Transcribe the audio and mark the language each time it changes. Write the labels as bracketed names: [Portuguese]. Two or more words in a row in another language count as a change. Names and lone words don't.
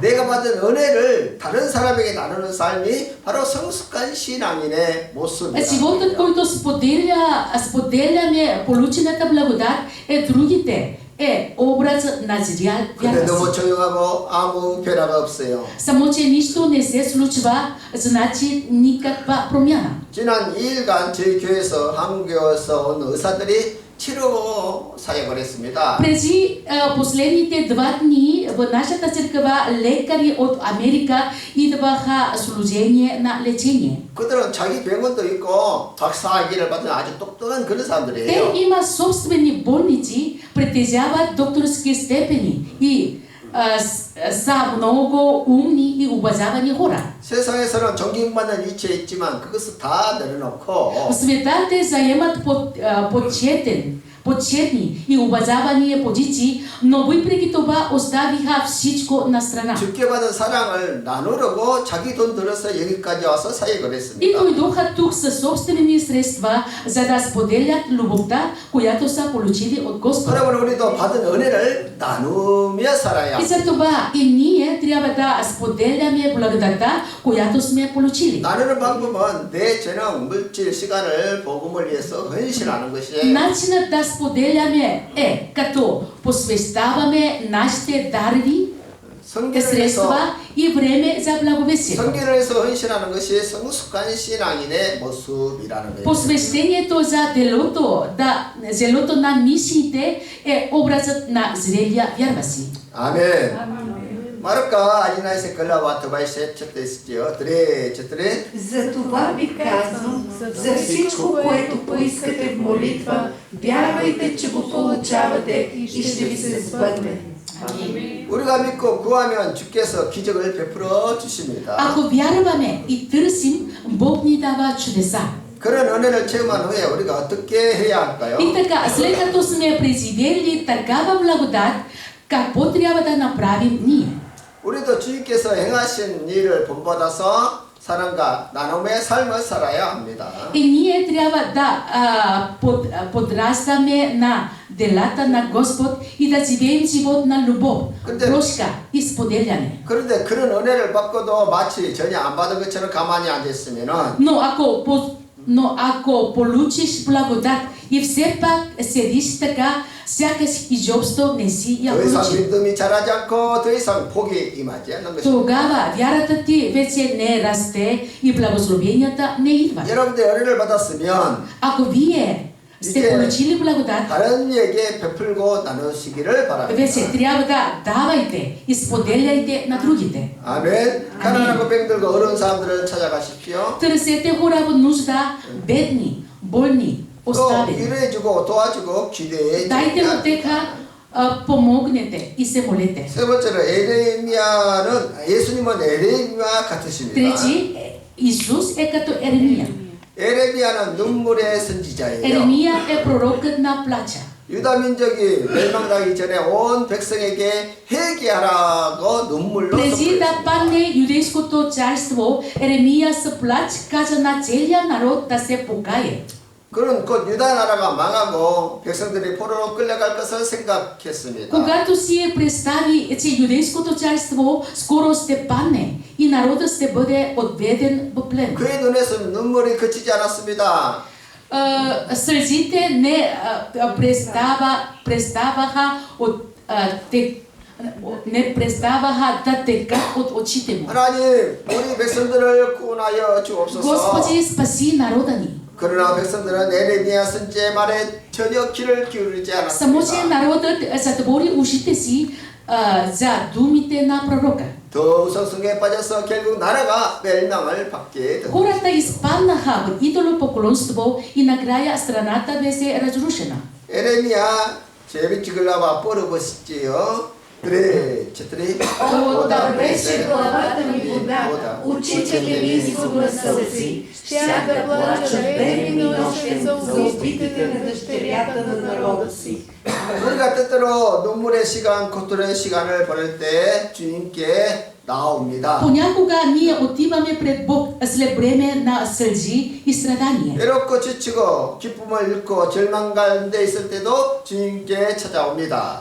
[Korean] 내가 받은 은혜를 다른 사람에게 나누는 삶이 바로 성숙한 신앙인의 모습입니다. [Bulgarian] Животът, който споделяме получената благодат е другите, е образ на зрял [Korean] 근데 너무 [Bulgarian] вярващ. [Korean] 조용하고 아무 변화가 없어요. [Bulgarian] Само, че нищо не се случва, значи никаква промяна. [Korean] 지난 2일간 저희 교회에서 한국에서 온 의사들이 치료 사역을 했습니다. [Bulgarian] Преди последните 2 дни в нашата църква лекари от Америка идваха служение на лечение. [Korean] 그들은 자기 병원도 있고 박사학위를 받은 아주 똑똑한 그런 [Bulgarian] Те [Korean] 사람들이에요. [Bulgarian] имат собствени болници, притежават докторски степени и са много умни и образовани хора. [Korean] 세상에서는 존경받는 위치에 있지만 그것을 다 내려놓고 [Bulgarian] В света те заемат почетни и образовани позиции, но въпреки това оставиха всичко на страна. [Korean] 주께 받은 사랑을 나누려고 자기 돈 들어서 여기까지 와서 사역을 [Bulgarian] И [Korean] 했습니다. [Bulgarian] дойдоха тук със собствени средства, за да споделят любовта, която са получили от Господа. [Korean] 여러분 우리도 받은 은혜를 나누며 살아야 [Bulgarian] И [Korean] 합니다. [Bulgarian] за това и ние трябва да споделяме благодата, която сме получили. [Korean] 나누는 방법은 내 재능, 물질, 시간을 복음을 위해서 헌신하는 것이 [Bulgarian] Начинът да споделяме е като посвещаваме нашите дарби, [Korean] 성경을 위해서 [Bulgarian] средства и време за благовестие. [Korean] 성경을 위해서 헌신하는 것이 성숙한 신앙인의 모습이라는 거예요. [Bulgarian] Посвещението за делото на мисиите е образът на зрелия вярващи. [Korean] 아멘. 마르카 아리나이세 글라와 트바이세 쳇데스지요. 드레 쳇드레 [Bulgarian] За това ви казвам, за всичко, което поискате в молитва, вярвайте, че го получавате и ще ви се сбъдне. [Korean] 우리가 믿고 구하면 주께서 기적을 베풀어 주십니다. [Bulgarian] Ако вярваме и търсим, Бог ни дава чудеса. [Korean] 그런 은혜를 체험한 후에 우리가 어떻게 해야 할까요? [Bulgarian] И така, след като сме преживели такава благодат, какво трябва да направим ние? [Korean] 우리도 주님께서 행하신 일을 본받아서 사랑과 나눔의 삶을 살아야 합니다. [Bulgarian] И ние трябва да подрастваме на делата на Господ и да живеем живот на любов, прошка и споделяне. [Korean] 그런데 그런 은혜를 받고도 마치 전혀 안 받은 것처럼 가만히 앉아 있으면은 [Bulgarian] Но ако получиш благодат и все пак седиш така, сякаш изобщо не си я [Korean] 더 이상 [Bulgarian] получил, [Korean] 믿음이 자라지 않고 더 이상 복이 임하지 않는 것입니다. [Bulgarian] тогава вярата ти вече не расте и благословенията не идват. [Korean] 여러분들 은혜를 받았으면 [Bulgarian] Ако вие сте получили благодат, [Korean] 다른 이에게 베풀고 나누시기를 바랍니다. [Bulgarian] вече трябва да давайте и споделяйте на другите. [Korean] 아멘. 가난하고 병들고 어려운 사람들을 찾아가십시오. [Bulgarian] Търсете хора в нужда, бедни, болни, [Korean] 또 [Bulgarian] оставени. [Korean] 위로해주고 도와주고 기대해 [Bulgarian] Дайте му [Korean] 줍니다. [Bulgarian] тека, помогнете и се молете. [Korean] 세 번째로 예수님은 에레미야 같으십니다. [Bulgarian] Трети, Исус е като Еремия. [Korean] 에레미야는 눈물의 선지자예요. [Bulgarian] Еремия е пророкът на плача. [Korean] 유다 민족이 멸망당하기 전에 온 백성에게 회개하라고 눈물로 [Bulgarian] Преди да [Korean] 선포했습니다. [Bulgarian] падне юдейското царство, Еремия с плач каза на целия народ да се покае. [Korean] 그는 곧 유다 나라가 망하고 백성들이 포로로 끌려갈 것을 생각했습니다. [Bulgarian] Когато си представи, че юдейското царство скоро ще падне и народът ще бъде отведен в плен. [Korean] 그의 눈에서는 눈물이 그치지 않았습니다. [Bulgarian] Сълзите не преставаха да текат от очите му. [Korean] 하나님, 우리 백성들을 구원하여 주옵소서. [Bulgarian] Господи, спаси народа ни. [Korean] 그러나 백성들은 에레미야 선지의 말에 전혀 귀를 기울이지 [Bulgarian] Само че [Korean] 않았습니다. [Bulgarian] народът затвори ушите си за думите на пророка. [Korean] 더 우상숭에 빠져서 결국 нара가 멸망을 받게 됩니다. [Bulgarian] Хората изпаднаха в идолопоклонство и накрая страната беше разрушена. [Korean] 에레미야 제비 찍으려고 뻘어보시지요. 3, 4. [Bulgarian] О, да беше главата ми вода, очите ми извор на сълзи, щях да плача ден и нощ за убитите на дъщерята на народа си. [Korean] 우리가 때때로 눈물의 시간, 고통의 시간을 보낼 때 주님께 나옵니다. [Bulgarian] Понякога ние отиваме пред Бог след време на сълзи и страдания. [Korean] 외롭고 지치고 기쁨을 잃고 절망 가운데 있을 때도 주님께 찾아옵니다.